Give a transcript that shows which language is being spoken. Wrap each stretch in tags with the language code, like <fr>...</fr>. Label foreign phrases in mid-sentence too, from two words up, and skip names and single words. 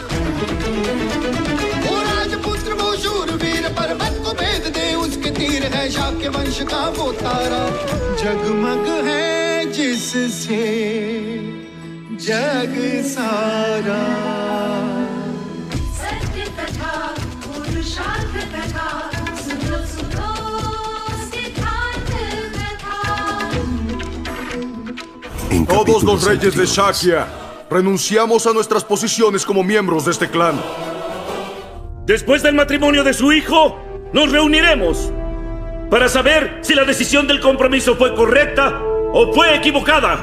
<hi>वो राजपुत्र वो शूरवीर, पर्वत को भेद दे उसके तीर, है शाक्य वंश का वो तारा, जगमग है जिससे जग सारा। सत्य कथा पुरुषार्थ कथा सुनो सुनो सिद्धांत कथा।</hi> <es>Todos los reyes de Shakya renunciamos a nuestras posiciones como miembros de este clan. Después del matrimonio de su hijo, nos reuniremos para saber si la decisión del compromiso fue correcta o fue equivocada.</es>